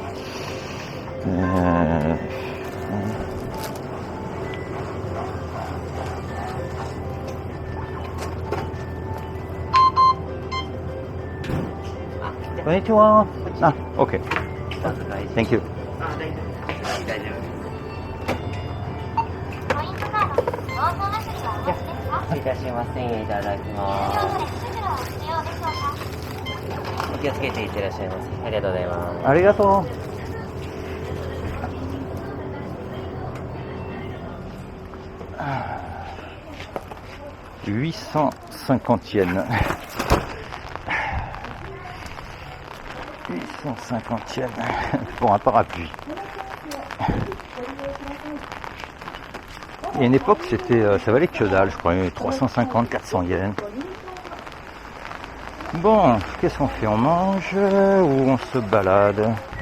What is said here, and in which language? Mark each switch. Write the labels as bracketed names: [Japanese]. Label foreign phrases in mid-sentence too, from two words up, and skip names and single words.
[Japanese] Konnichiwa. [English] Ah, okay. Thank you. [Japanese] いたしません。いただきます。お気をつけていってらっしゃいませ。ありがとうございます。ありがとう。850 yens. [French] 850 yens pour un parapluie. Il y a une époque, ça valait que dalle, je crois, 350, 400 yens. Bon, qu'est-ce qu'on fait? On mange ou on se balade?